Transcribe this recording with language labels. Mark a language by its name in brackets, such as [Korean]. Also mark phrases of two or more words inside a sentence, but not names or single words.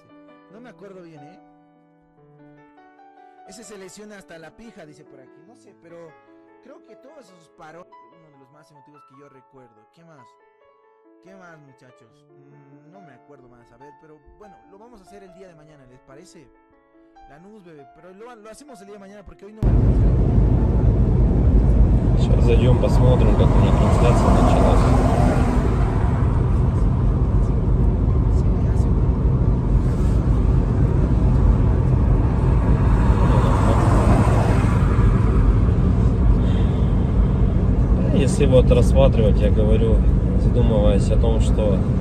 [Spanish] No me acuerdo bien, Ese se lesiona hasta la pija, dice por aquí. No sé, pero creo que todos esos parones, uno de los más emotivos que yo recuerdo. ¿Qué más? ¿Qué más, muchachos? No me acuerdo más, a ver, pero bueno, lo vamos a hacer el día de mañana, ¿les parece? Lanús, bebé, pero lo hacemos el día de mañana porque hoy no me lo... [Russian] Сейчас зайдем, посмотрим, как у них трансляция началась. Если вот рассматривать, я говорю, задумываясь о том, что